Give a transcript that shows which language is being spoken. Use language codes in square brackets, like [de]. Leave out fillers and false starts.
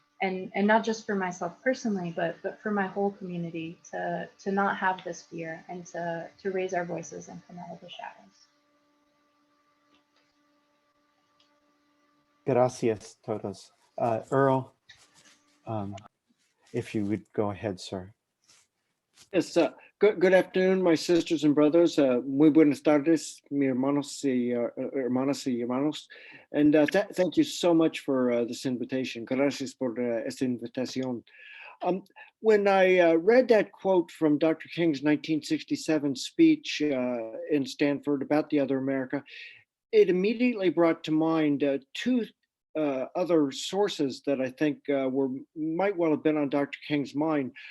[en] And not just for myself personally, but for my whole community, to not have this fear and to raise our voices and come out of the shadows. [es] Gracias todos. [en] Earl, if you would go ahead, sir. Yes, good afternoon, my sisters and brothers. [es] Muy buenas tardes, mi hermanos y hermanas y hermanos. [en] And thank you so much for this invitation. [es] Gracias por esta invitación. [en] When I read that quote from Dr. King's 1967 speech in Stanford about the other America, it immediately brought to mind two other sources that I think might well have been on Dr. King's mind.